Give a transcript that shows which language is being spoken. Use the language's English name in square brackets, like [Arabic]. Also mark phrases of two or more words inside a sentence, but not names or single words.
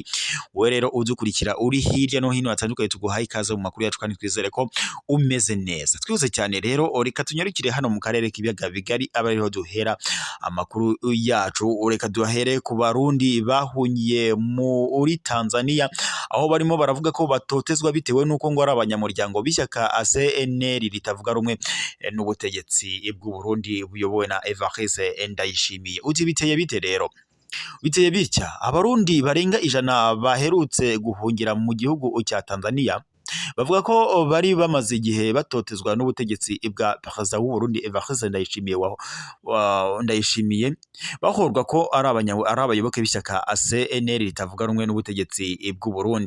[Kinyarwanda] Wowe rero udukurikira uri hirya no hino hatandukanye, tuguhaye ikaze mu makuru yacu kandi twizere ko umeze neza. Twihuse cyane rero, reka tunyarukire hano mu karere k'ibiyaga bigari, aba ariho duhera amakuru yacu. Reka duhere ku Barundi bahungiye muri Tanzania, aho barimo baravuga ko batotezwa bitewe n'uko ngo ari abanyamuryango b'ishyaka CNL ritavuga rumwe n'ubutegetsi bw'u Burundi buyobowe na Evariste Ndayishimiye. Uti biteye bite rero? Biteye bitya, Abarundi barenga 100 baherutse guhungira mu gihugu cya Tanzania bavuga ko bari bamaze igihe batotezwa n'ubutegetsi bwa perezida w'u Burundi Evariste Ndayishimiye, bahorwa ko ari abayoboke b'ishyaka CNL ritavuga rumwe n'ubutegetsi bw'u Burundi.